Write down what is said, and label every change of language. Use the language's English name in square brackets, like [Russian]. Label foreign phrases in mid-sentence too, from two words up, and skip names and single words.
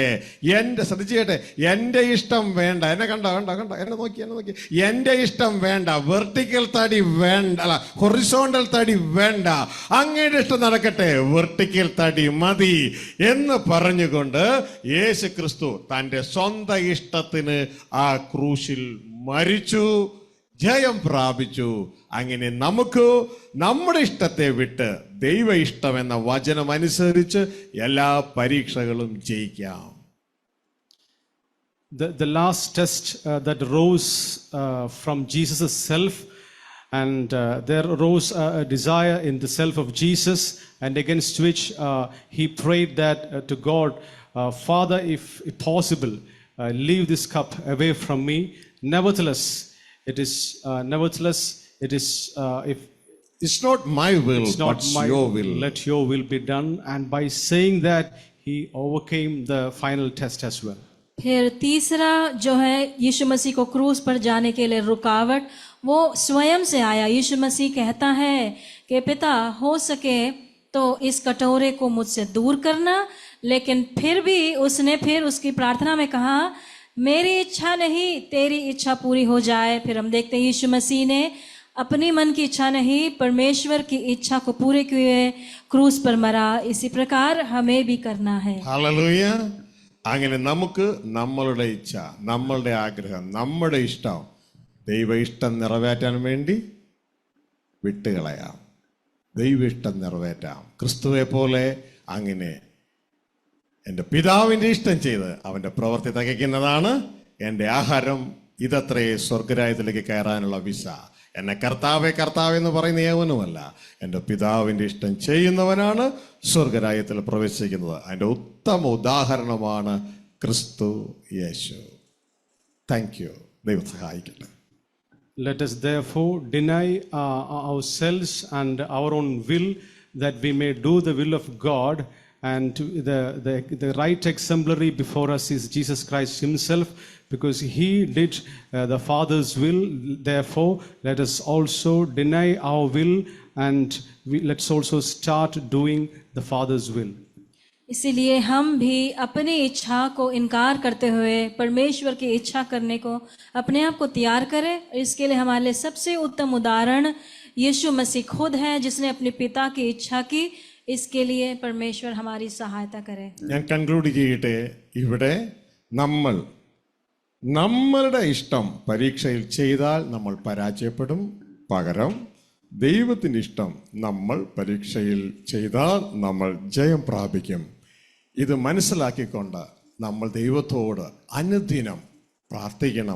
[Malayalam] എൻ്റെ ശ്രദ്ധിച്ചേട്ടെ, എൻ്റെ ഇഷ്ടം വേണ്ട. എന്നെ കണ്ട എന്നെ നോക്കി എൻ്റെ ഇഷ്ടം വേണ്ട, വെർട്ടിക്കൽ തടി വേണ്ട, അല്ല ഹൊറിസോണ്ടൽ തടി വേണ്ട, അങ്ങയുടെ ഇഷ്ടം നടക്കട്ടെ, വെർട്ടിക്കൽ തടി മതി എന്ന് പറഞ്ഞുകൊണ്ട് യേശു ക്രിസ്തു തൻ്റെ സ്വന്തം ഇഷ്ടത്തിന് ആ ക്രൂശിൽ മരിച്ചു, ജയം പ്രാപിച്ചു. അങ്ങനെ നമുക്ക് നമ്മുടെ ഇഷ്ടത്തെ വിട്ട് ദൈവ ഇഷ്ടം എന്ന വചനം അനുസരിച്ച് എല്ലാ പരീക്ഷകളും ജയിക്കാം. [English] The last test that rose from Jesus' self, and there arose a desire in the self of Jesus, and against which he prayed that to God, Father, if possible, leave this cup away from me. Nevertheless, it is if It's not my will, it's not but my your will. let your will be done. And by saying that, he overcame the final test as well. [Hindi] फिर तीसरा जो है यीशु मसीह को क्रूस पर जाने के लिए रुकावट वो स्वयं से आया। यीशु मसीह कहता है कि पिता हो सके तो इस कटोरे को मुझसे दूर करना, लेकिन फिर भी उसने फिर उसकी प्रार्थना में कहा मेरी इच्छा नहीं तेरी इच्छा पूरी हो जाए। फिर हम देखते हैं यीशु मसीह ने अपनी मन की इच्छा नहीं परमेश्वर की इच्छा को पूरे किए क्रूस पर मरा। इसी प्रकार हमें भी करना है। [Malayalam] ഹല്ലേലൂയ. അങ്ങനെ നമുക്ക് നമ്മളുടെ ഇച്ഛ, നമ്മളുടെ ആഗ്രഹം, നമ്മുടെ ഇഷ്ടം ദൈവ ഇഷ്ടം നിറവേറ്റാൻ വേണ്ടി വിട്ടുകളയാം. ദൈവ ഇഷ്ടം നിറവേറ്റാം. ക്രിസ്തുവെ പോലെ അങ്ങനെ എൻ്റെ പിതാവിൻ്റെ ഇഷ്ടം ചെയ്ത് അവൻ്റെ പ്രവൃത്തി തികയ്ക്കുന്നതാണ് എൻ്റെ ആഹാരം. ഇതത്രേ സ്വർഗരാജ്യത്തിലേക്ക് കയറാനുള്ള വിസ. എന്നെ കർത്താവേ കർത്താവേ എന്ന് പറയുന്ന ഏവനുമല്ല, എൻ്റെ പിതാവിൻ്റെ ഇഷ്ടം ചെയ്യുന്നവനാണ് സ്വർഗരാജ്യത്തിൽ പ്രവേശിക്കുന്നത്. അതിൻ്റെ ഉത്തമ ഉദാഹരണമാണ് ക്രിസ്തു യേശു. [English] thank you. [Malayalam] ദൈവം സഹായിക്കട്ടെ. [English] Let us therefore deny ourselves and our own will, that we may do the will of God. And the right exemplary before us is Jesus Christ himself, because he did the Father's will. Therefore, let us also deny our will, and let's also start doing the Father's will. [Hindi] इसीलिए हम भी अपनी इच्छा को इनकार करते हुए परमेश्वर की इच्छा करने को अपने आप को तैयार करें। इसके लिए हमारे लिए सबसे उत्तम उदाहरण यीशु मसीह खुद है, जिसने अपने पिता की इच्छा की। इसके लिए परमेश्वर हमारी सहायता करे। [Malayalam] ഞാൻ കൺക്ലൂഡ് ചെയ്യട്ടെ. ഇവിടെ നമ്മളുടെ ഇഷ്ടം പരീക്ഷയിൽ ചെയ്താൽ നമ്മൾ പരാജയപ്പെടും. പകരം ദൈവത്തിൻ്റെ ഇഷ്ടം നമ്മൾ പരീക്ഷയിൽ ചെയ്താൽ നമ്മൾ ജയം പ്രാപിക്കും. ഇത് മനസ്സിലാക്കിക്കൊണ്ട് നമ്മൾ ദൈവത്തോട് അനുദിനം പ്രാർത്ഥിക്കണം.